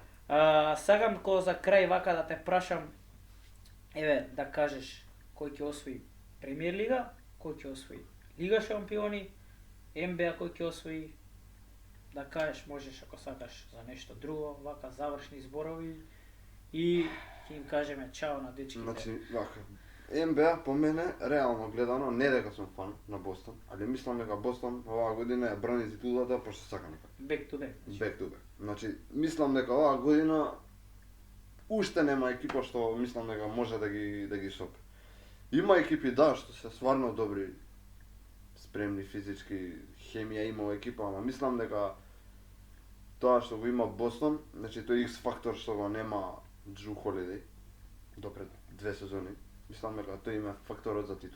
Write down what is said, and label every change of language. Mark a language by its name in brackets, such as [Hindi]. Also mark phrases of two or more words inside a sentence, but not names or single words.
[Macedonian] Сакам ко за крај вака да те прашам, еве да кажеш кој ќе освои Премиер лига, кој ќе освои Лига шампиони, НБА кој ќе освои, да кажеш можеш ако сакаш за нешто друго, вака завршни зборови и ќе им кажеме чао на дечките. Значи, вака. НБА по мене, реално гледано, не дека сум фан на Бостон, али мислам дека Бостон оваа година ја брани титулата пошто сака нека. [English] Back to back. Back to back. [Macedonian] Значи, мислам дека оваа година уште нема екипа што мислам дека може да ги сопе. Има екипи да што се стварно добри, спремни физички, хемија има во екипа, ама мислам дека тоа што го има Бостон, значи тој X фактор што го нема Джру Холидей допред 2 сезони, мислам дека тој има факторот за титул.